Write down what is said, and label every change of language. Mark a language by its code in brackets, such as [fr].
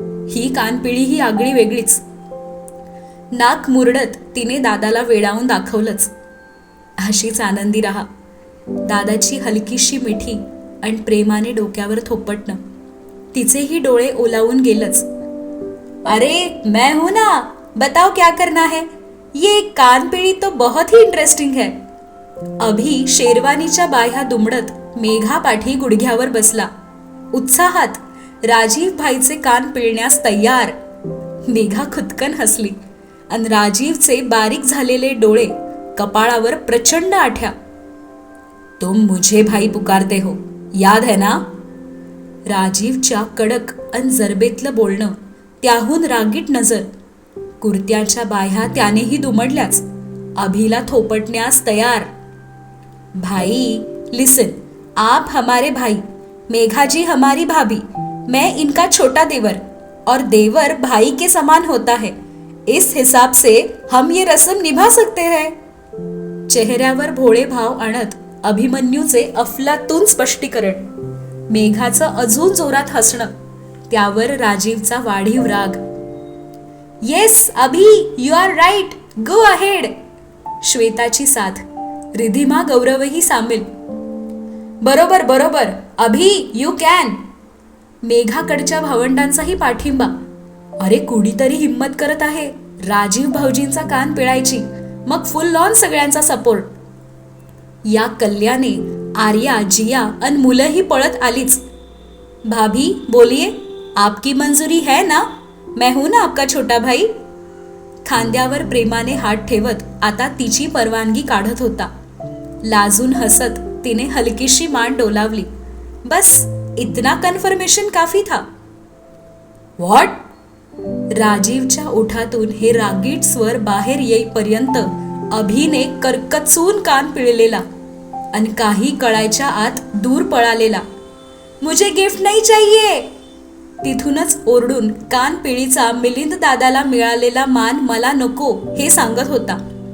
[mr] ही कानपिळी ही आगळी वेगळीच. नाक मुरडत तिने दादाला वेडावून दाखवलंच. अशीच आनंदी राहा. दादाची हलकीशी मिठी आणि प्रेमाने डोक्यावर थोपटणं. तिचेही डोळे ओलावून गेलंच. [hi] अरे मैं हूं ना, बताओ क्या करना है. ये कानपिळी तो बहुत ही इंटरेस्टिंग है. [mr] अभि शेरवानीच्या बाह्या दुमडत मेघा पाठी गुडघ्यावर बसला. उत्साहात राजीव भाईचे कान पिळण्यास तयार. मेघा खुदकन हसली आणि राजीवचे बारीक झालेले डोळे कपाळावर प्रचंड आठ्या. [hi] तुम मुझे भाई पुकारते हो, याद है ना. [mr] राजीवच्या कडक अन जरबेतलं बोलणं, त्याहून रागीट नजर. कुर्त्याच्या बाह्या त्यानेही दुमडल्याच. अभिला थोपटण्यास तयार. [hi] भाई लिसन, आप हमारे भाई, मेघा जी हमारी भाभी, मैं इनका छोटा देवर, और देवर भाई के समान होता है. इस हिसाब से हम ये रस्म निभा सकते हैं. [mr] चेहऱ्यावर भोळे भाव आणत अभिमन्यूचे अफलातून स्पष्टीकरण. मेघाचं अजून जोरात हसणं. त्यावर राजीवचा वाढीव राग. [en] Yes Abhi, you are right, go ahead. [mr] श्वेताची साथ. रिधिमा गौरवही सामील. बरोबर बरोबर अभि, [en] You can. [mr] मेघाकडच्या भावंडांचाही पाठिंबा. अरे कुणीतरी हिम्मत करत आहे राजीव भाऊजींचा कान पिळायची, मग फुल ऑन सगळ्यांचा सपोर्ट. या कल्याणे आर्या, जिया अन मुलंही पळत आलीच. [hi] भाभी बोलिये, आपकी मंजुरी है ना. मैं हूं ना आपका छोटा भाई. [mr] खांद्यावर प्रेमाने हात ठेवत आता तिची परवानगी काढत होता. लाजून हसत तिने हलकीशी मान डोलावली. [hi] बस इतना कन्फर्मेशन काफी था. [en] What. [mr] राजीवच्या ओठातून हे रागीट स्वर बाहेर येईपर्यंत अभिने कर्कचून कान पिळलेला आणि काही कळायच्या आत दूर पळालेला. [hi] मुझे गिफ्ट नहीं चाहिए. [mr] तिथूनच ओरडून कान पिळीचा मिलिंद दादाला मिळालेला मान मला नको हे सांगत होता.